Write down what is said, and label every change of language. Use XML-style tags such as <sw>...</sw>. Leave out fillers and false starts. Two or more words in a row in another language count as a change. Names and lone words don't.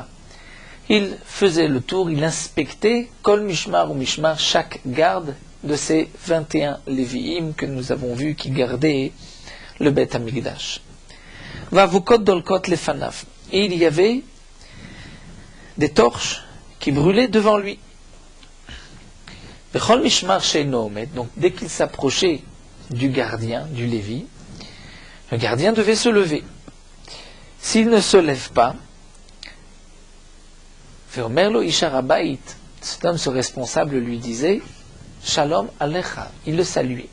<fr>Il faisait le tour, il inspectait</fr> <he>כל משמר</he> <fr>ou Mishmar, chaque garde de ces 21 Lévi'im que nous avons vus qui gardaient le Beth Amikdash.</fr> <he>ואבוקות דולקות לפניו.</he> <fr>Et il y avait des torches qui brûlaient devant lui.</fr> <he>בכל משמר שאינו עומד.</he> <fr>Donc dès qu'il s'approchait du gardien, du Lévi, le gardien devait se lever. S'il ne se lève pas,</fr> <he>ואומר לו איש הר הבית,</he> <fr>cet homme, ce responsable, lui disait</fr> <he>שלום עליך,</he> <fr>il le saluait.</fr>